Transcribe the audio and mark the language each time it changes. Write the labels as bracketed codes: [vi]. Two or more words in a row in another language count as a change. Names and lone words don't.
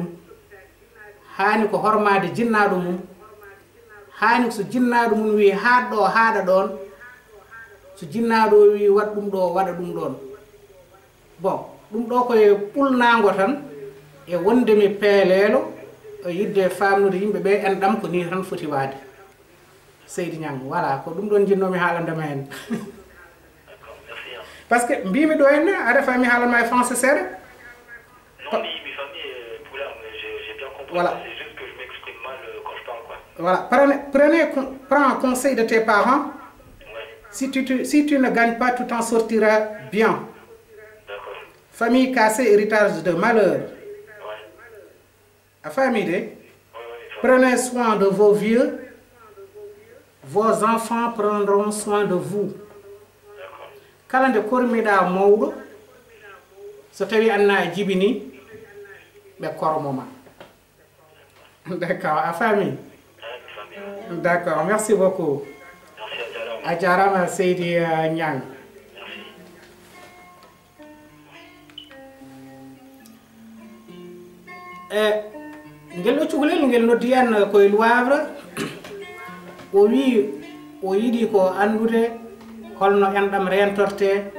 [ff] haani ko hormaade jinnaado mum haani so jinnaado mum wi haaddo haada don so jinnaado wi wad dum do wada dum don bon dum do ko e pulnaango tan e wonde mi peelelo o yidde famnude yimbe be en dam ko ni tan foti waade Seydi Niang voilà ko dum don jinnomi haalande ma en [fr] parce que [ff] mbimi do en ada fami haalama [fr] e français [ff] sere [fr] Non, mais Poula, j'ai bien compris. Voilà. C'est juste que je m'exprime mal quand je parle, quoi. Voilà, prends conseil de tes parents. Ouais. Si tu ne gagnes pas, tu t'en sortiras bien. D'accord. Famille cassée, héritage de malheur. Ouais. À famille, Ouais, prenez soin de vos vieux. Vos enfants prendront soin de vous. D'accord. [ff] Kalande kormida mawdo. So tawi anna jibini be kormoma. [fr] D'accord, à famille. D'accord, merci beaucoup. Merci [ff] a jarama Seydi Niang. Ngel ɗo cukalel ngel noddi en koye Loivre o wi o yiɗi ko andude holno enɗam rentorte